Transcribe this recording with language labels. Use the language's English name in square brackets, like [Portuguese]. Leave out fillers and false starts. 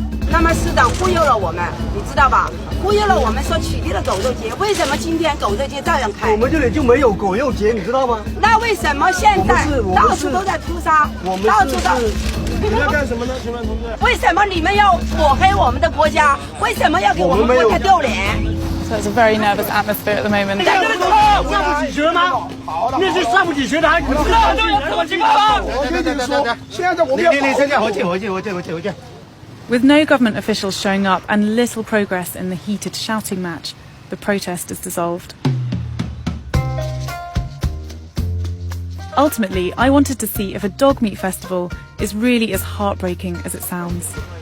[Chinese] 他们市长忽悠了我们，你知道吧？忽悠了我们说取缔了狗肉节，为什么今天狗肉节照样开？我们这里就没有狗肉节，你知道吗？那为什么现在到处都在屠杀？到处都。你们要干什么呢，请问同志？为什么你们要抹黑我们的国家？为什么要给我们国家丢脸？ [English] So it's a very nervous atmosphere at the moment. [Chinese] 上不起学吗？那是上不起学的，还不知道怎么这个？我跟你说，现在我们要回去。 [English] With no government officials showing up and little progress in the heated shouting match, the protest is dissolved. Ultimately, I wanted to see if a dog meat festival is really as heartbreaking as it sounds.